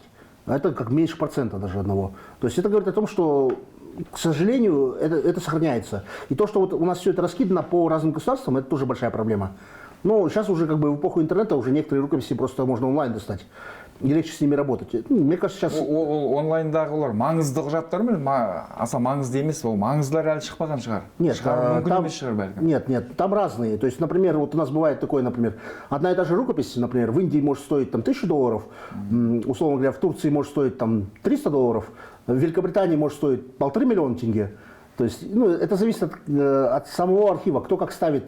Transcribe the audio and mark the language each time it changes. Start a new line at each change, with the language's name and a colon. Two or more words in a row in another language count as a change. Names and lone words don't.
Russian: Это как меньше процента даже одного. То есть, это говорит о том, что, к сожалению, это сохраняется. И то, что вот у нас все это раскидано по разным государствам, это тоже большая проблема. Но сейчас уже как бы в эпоху интернета уже некоторые рукописи просто можно онлайн достать. И легче с ними работать. Мне кажется, сейчас...
Kazakh: Онлайндағылар маңызды құжаттар ма? Аса маңызды емес, ол маңыздылар әлі шықпаған шығар.
Russian: Нет,
Kazakh: мүмкін
Russian: там,
Kazakh: емес шығар бәлкім.
Russian: нет, там разные. То есть, например, вот у нас бывает такое, например, одна и та же рукопись, например, в Индии может стоить там $1000, условно говоря, в Турции может стоить там $300, в Великобритании может стоить 1,5 миллиона тенге. То есть, это зависит от самого архива, кто как ставит.